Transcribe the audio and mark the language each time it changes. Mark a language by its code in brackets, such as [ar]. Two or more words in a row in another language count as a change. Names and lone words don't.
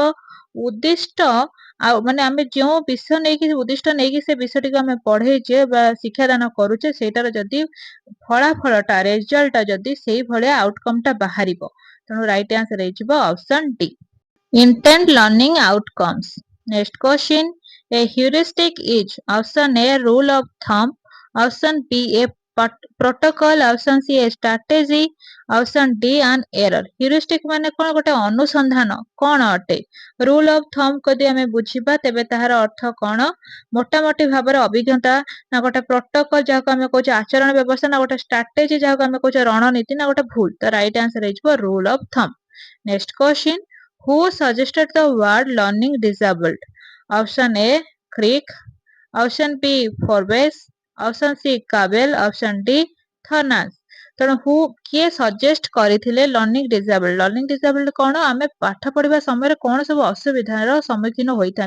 [or] ଉଦ୍ଦିଷ୍ଟ, ଆଉ ଆମେ ଯେଉଁ ବିଷୟ ନେଇକି ଉଦ୍ଦିଷ୍ଟ ନେଇକି ସେ ବିଷୟଟିକୁ ଆମେ ପଢେଇଛେ ବା ଶିକ୍ଷାଦାନ କରୁଛେ, ସେଇଟାର ଯଦି ଫଳାଫଳଟା ରେଜଲ୍ଟଟା ଯଦି ସେଇ ଭଳିଆ ଆଉଟକମଟା ବାହାରିବ। [en] ତେଣୁ right answer ହେଇଯିବ option D intended learning outcomes. Next question, a heuristic is? Option A a rule of thumb, option B a protocol, option C a strategy, option D an error. [or] heuristic ମାନେ କଣ? ଗୋଟେ ଅନୁସନ୍ଧାନ କଣ ଅଟେ? [en] rule of thumb [or] ଯଦି ଆମେ ବୁଝିବା, ତେବେ ତାହାର ଅର୍ଥ କଣ? ମୋଟାମୋଟି ଭାବରେ ଅଭିଜ୍ଞତା, ନା ଗୋଟେ ପ୍ରୋଟୋକଲ ଯାହାକୁ ଆମେ କହୁଛେ ଆଚରଣ ବ୍ୟବସ୍ଥା, ନା ଗୋଟେ ଷ୍ଟ୍ରାଟେଜି ଯାହାକୁ ଆମେ କହୁଛେ ରଣନୀତି, ନା ଗୋଟେ ଭୁଲ? [en] ତ right answer ହେଇଯିବ rule of thumb. Next question, who suggested the word learning disabled? Option A Crick, option B Forbes, option C Cabel, option D Thornas. [or] ତେଣୁ କିଏ ସଜେଷ୍ଟ କରିଥିଲେ [en] learning disabled? learning disabled କଣ? [or] ଆମେ ପାଠ ପଢିବା ସମୟରେ କଣ ସବୁ ଅସୁବିଧାର ସମ୍ମୁଖୀନ ହୋଇଥାନ୍ତି।